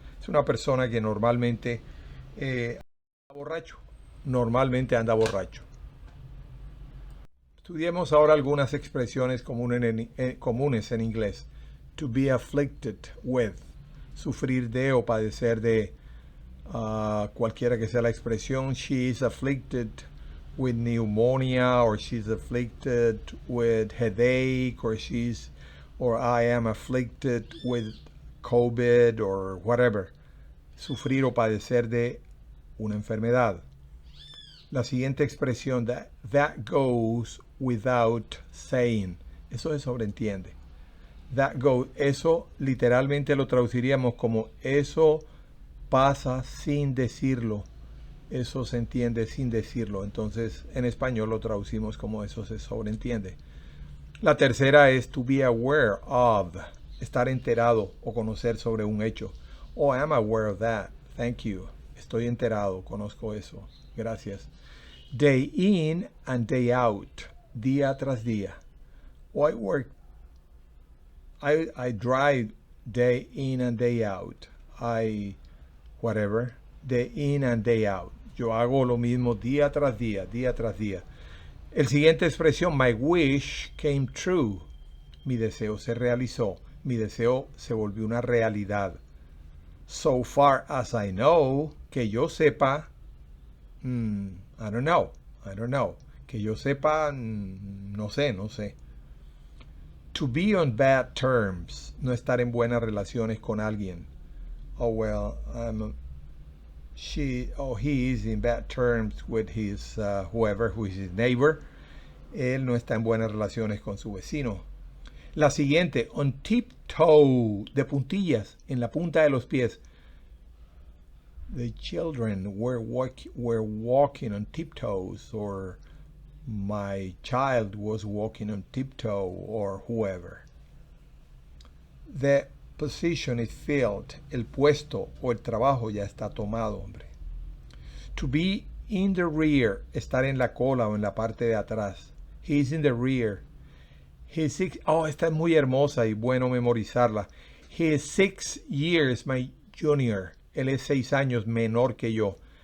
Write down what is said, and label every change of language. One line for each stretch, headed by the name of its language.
Spanish: Es una persona que normalmente borracho. Normalmente anda borracho. Estudiemos ahora algunas expresiones comunes en inglés.
English: To be afflicted with.
Spanish: Sufrir de o padecer de. Cualquiera que sea la expresión.
English: She is afflicted with pneumonia, or she's afflicted with headache, or I am afflicted with COVID, or whatever.
Spanish: Sufrir o padecer de una enfermedad. La siguiente expresión,
English: that goes without saying.
Spanish: Eso se sobreentiende. That goes, eso literalmente lo traduciríamos como eso pasa sin decirlo. Eso se entiende sin decirlo. Entonces, en español lo traducimos como eso se sobreentiende. La tercera es
English: to be aware of.
Spanish: Estar enterado o conocer sobre un hecho.
English: Oh, I'm aware of that. Thank you.
Spanish: Estoy enterado, conozco eso. Gracias.
English: Day in and day out.
Spanish: Día tras día.
English: Oh, I drive day in and day out. Whatever. Day in and day out.
Spanish: Yo hago lo mismo día tras día, día tras día. El siguiente expresión,
English: my wish came true.
Spanish: Mi deseo se realizó. Mi deseo se volvió una realidad.
English: So far as I know,
Spanish: que yo sepa,
English: I don't know.
Spanish: Que yo sepa, no sé.
English: To be on bad terms,
Spanish: no estar en buenas relaciones con alguien.
English: Oh, well, he is in bad terms with his, who is his neighbor.
Spanish: Él no está en buenas relaciones con su vecino. La siguiente,
English: on tiptoe,
Spanish: de puntillas, en la punta de los pies.
English: The children were walking on tiptoes, or my child was walking on tiptoe, or whoever. The position is filled.
Spanish: El puesto o el trabajo ya está tomado, hombre.
English: To be in the rear,
Spanish: estar en la cola o en la parte de atrás.
English: He's in the rear.
Spanish: Esta es muy hermosa y bueno memorizarla.
English: He is 6 years my junior.
Spanish: Él es 6 años menor que yo.